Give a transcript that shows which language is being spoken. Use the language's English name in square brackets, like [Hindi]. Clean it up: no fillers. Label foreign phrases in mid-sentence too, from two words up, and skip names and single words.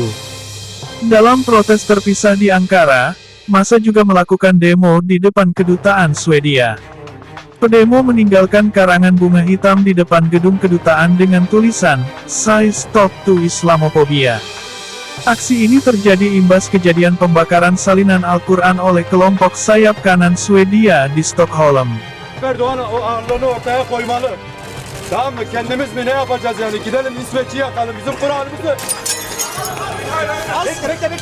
[Indonesian] Dalam protes terpisah di Ankara, massa juga melakukan demo di depan kedutaan Swedia. Pedemo meninggalkan karangan bunga hitam di depan gedung kedutaan dengan tulisan, [English] "Say Stop to Islamophobia". [Indonesian] Aksi ini terjadi imbas kejadian pembakaran salinan Al-Quran oleh kelompok sayap kanan Swedia di Stockholm. [Turkish] Erdoğan o ağırlığını ortaya koymalı. Tamam mı? Kendimiz mi ne yapacağız yani? Gidelim İsveç'i yakalım. Bizim Kur'an'ımızı... Bekle.